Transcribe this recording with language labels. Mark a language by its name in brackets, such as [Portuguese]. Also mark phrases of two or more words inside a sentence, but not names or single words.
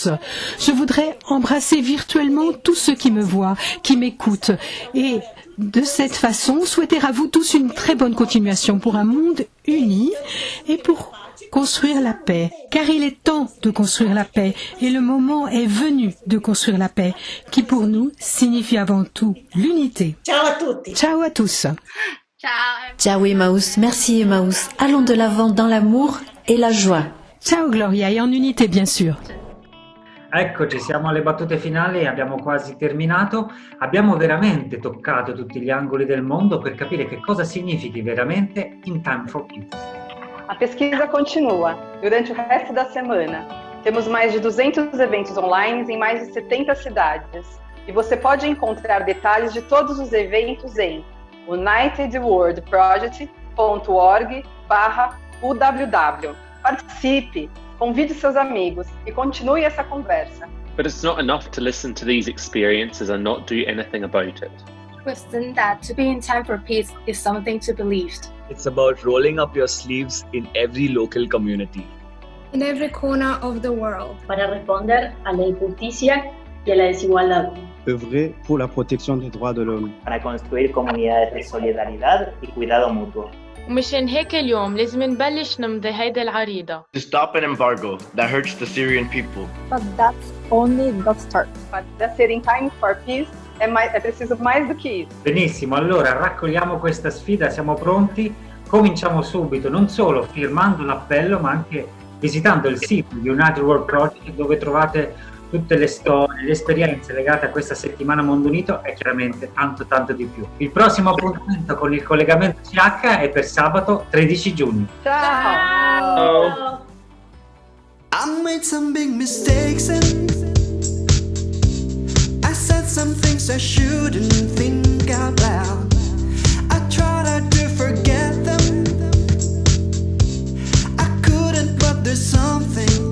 [French] Je voudrais embrasser virtuellement tous ceux qui me voient, qui m'écoutent, et de cette façon, souhaiter à vous tous une très bonne continuation pour un monde uni et pour construire la paix. Car il est temps de construire la paix et le moment est venu de construire la paix qui pour nous signifie avant tout l'unité. [Italian] Ciao à tutti. [French] Ciao à tous. Ciao Emmaus, merci Emmaus. Allons de l'avant dans l'amour et la joie. Ciao Gloria e en unité bien sûr. [Italian] Eccoci, siamo alle battute finali e abbiamo quasi terminato. Abbiamo veramente toccato tutti gli angoli del mondo per capire che cosa significhi veramente In Time for Peace. [Portuguese] A pesquisa continua. Durante o resto da semana, temos mais de 200 eventos online em mais de 70 cidades. E você pode encontrar detalhes de todos os eventos em unitedworldproject.org/UWW. Participe! Convide seus amigos e continue essa conversa. [English] But it's not enough to listen to these experiences and not do anything about it. Question that to be in time for peace is something to believe. It's about rolling up your sleeves in every local community. In every corner of the world. [Spanish] Para responder a la injusticia y a la desigualdad. [French] Œuvrer pour la protection des droits de l'homme. [Spanish] Para construir comunidades de solidaridad y cuidado mutuo. [Arabic] ومشان هيك اليوم لازم نبلش نمضي هيدا العريضة. [English] To stop an embargo that hurts the Syrian people. But that's only the start. [Portuguese] Mas para ser [English] in time for peace [Portuguese] é preciso mais do que isso. [Italian] Benissimo, allora raccogliamo questa sfida, siamo pronti, cominciamo subito, non solo firmando l'appello ma anche visitando il sito di United World Project dove trovate tutte le storie, le esperienze legate a questa settimana Mondo Unito e chiaramente tanto di più. Il prossimo appuntamento con il collegamento CH è per sabato 13 giugno. Ciao! [English] I made some big mistakes and I said some things I shouldn't think out loud. I tried to forget them. I couldn't, but there's something